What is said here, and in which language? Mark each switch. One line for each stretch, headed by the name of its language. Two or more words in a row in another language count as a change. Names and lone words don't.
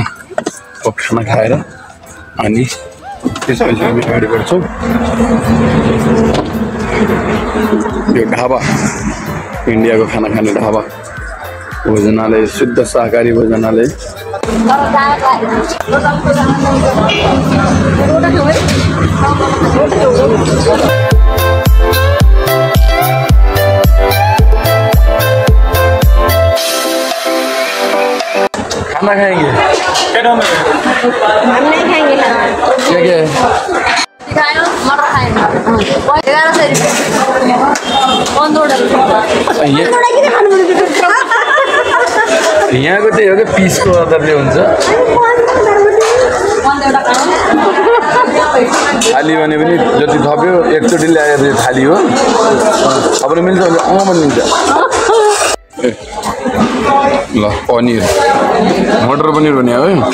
Nepali: अब खाना खाएर अनि त्यसपछि हामी गाडी बढ्छौँ। यो ढाबा इन्डियाको खाना खाने ढाबा भोजनालय, शुद्ध शाकाहारी भोजनालय।
Hindi: खाना खाएंगे? हम नहीं खाएंगे खाना। क्या क्या है? खायो मटर खाएंगे। 1100 रुपये
Nepali: यहाँको त्यही हो कि पिसको आधारले हुन्छ। थाली भने पनि जति थप्यो एकचोटि ल्याएर थाली हो। तपाईँले मिल्छ भने पनि मिल्छ। ल पनिर, मटर पनिर भने आयो है।